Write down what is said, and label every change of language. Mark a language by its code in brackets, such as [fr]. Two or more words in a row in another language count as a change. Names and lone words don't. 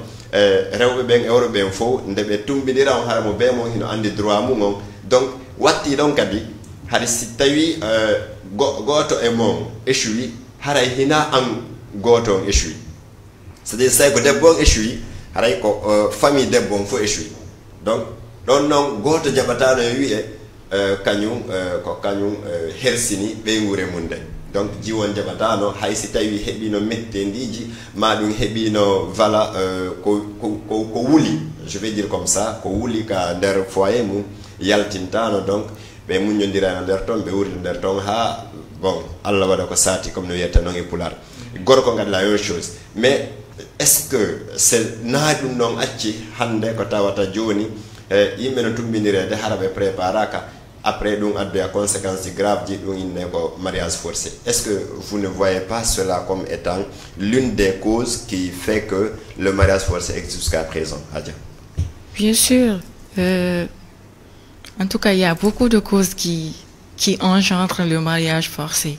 [ff] rewɓe ɓen e worɓe ɓen fof nde ɓe tumbinira on hara mo be mo hino andi droit mum on donc watti ɗon kadi haɗa si tawi goto e mon échoui haray hina an goto on échoui [fr] c'est à dire [ff] say ko debbo on échoui haray ko famille debbo on fof échoui donc ɗon noon goto jaɓatano e wiye kañum ko kañum hersini ɓeygure mum nden donc jiwon jaɓatano hay si tawi heeɓino mettendiji ma ɗum heeɓino vala ko wuli [fr] je vais dire comme ça [ff] ko wuli ka nder foyer mum yaltintano donc ɓe muñodirano nder toon ɓe wurida nder toon ha bon Allah waɗa ko saati comme no wiyetta noon e pular gorko kadi [fr] la même chose mais est ce que c'est [ff] naa ɗum noon acci hande ko tawata joni yimɓe no tumbinirede hara ɓe préparaka après ɗum addoya conséquence ji grave ji ɗum inne ko [fr] mariage forcé est ce que vous ne voyez pas cela comme étant l'une des causes qui fait que le mariage forcé existe jusqu'à présent Adja? Bien sûr, En tout cas, il y a beaucoup de causes qui engendrent le mariage forcé.